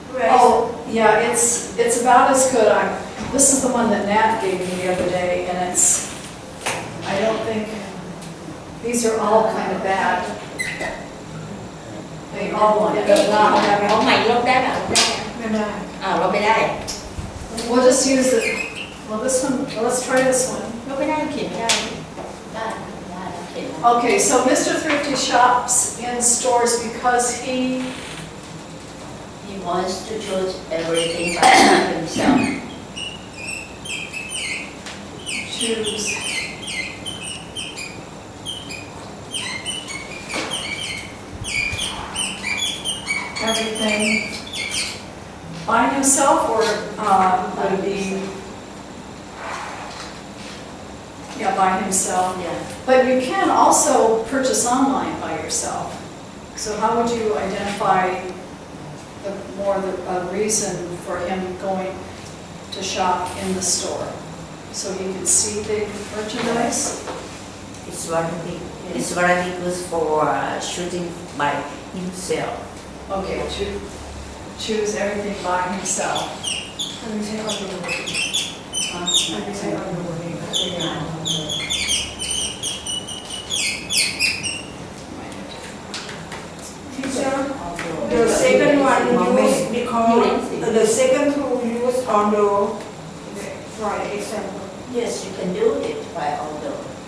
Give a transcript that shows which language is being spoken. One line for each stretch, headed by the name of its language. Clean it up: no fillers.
English: oh, yeah, it's about as good. This is the one that Nat gave me the other day, and it's, I don't think, these are all kind of bad. They all end up not having.
Thai: ของใหม่ลบได้ป่ะลบได้ ไม่ได้ ลบไม่ได้
English: We'll just use it, well, this one, let's try this one.
Thai: ลบไม่ได้เขียนไม่ได้ได้เขียน
English: Okay, so Mr. Thrifty shops in stores because he wants to choose everything by himself. choose everything by himself, or would it be, yeah, by himself. Yeah. But you can also purchase online by yourself. So how would you identify the reason for him going to shop in the store? So he can see the merchandise? It's very good for shooting by himself. Okay, to choose everything by himself.
Thai: อันนี้ใช้ออนไลน์อันนี้ใช้ออนไลน์
English: Teacher, the second one use because the second two use although for example. Yes, you can do it by although.